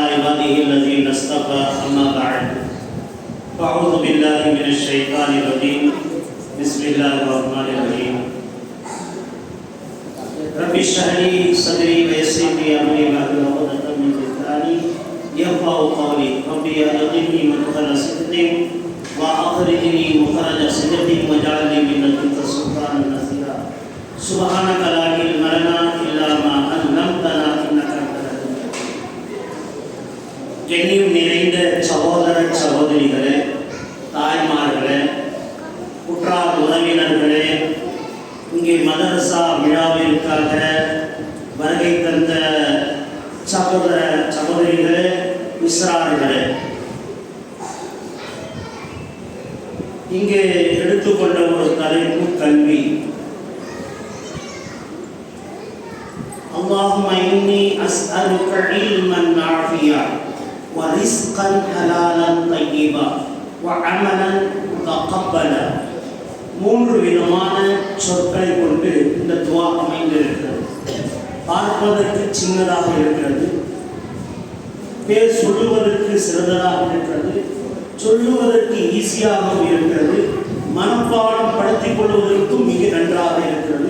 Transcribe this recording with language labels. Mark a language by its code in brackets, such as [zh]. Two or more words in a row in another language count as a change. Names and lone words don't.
[ar] عباده الذين اصطفى أما بعد أعوذ بالله من الشيطان الرجيم بسم الله الرحمن الرحيم رب اشرح لي صدري ويسر لي أمري واحلل عقدة من لساني يفقهوا قولي رب أدخلني مدخل صدق وأخرجني مخرج صدق واجعل لي من لدنك سلطانا نصيرا سبحانك لا علم لنا إلا ما علمتنا إنك أنت العليم الحكيم. [ta] கண்ணியம் நிறைந்த சகோதர சகோதரிகளே, தாய்மார்களே, உற்றார் உறவினர்களே, இங்கே மதரசா விழாவிற்காக வருகை தந்த சகோதர சகோதரிகளே, இஸ்ரார்களே, இங்கே எடுத்துக்கொண்ட ஒரு தலைப்பு கல்வி. [ar] اللهم إني أسألك علما نافعا ورزقا حلالا طيبا وعملا متقبلا. [ta] மூன்று விதமான சொற்களை கொண்டு இந்த துவா அமைந்திருக்கிறது. பார்ப்பதற்கு சின்னதாக இருக்கிறது, பேர் சொல்லுவதற்கு சிறந்ததாக இருக்கிறது, சொல்லுவதற்கு ஈஸியாகவும் இருக்கிறது, மனப்பாடம் படுத்திக் கொள்வதற்கும் மிக நன்றாக இருக்கிறது.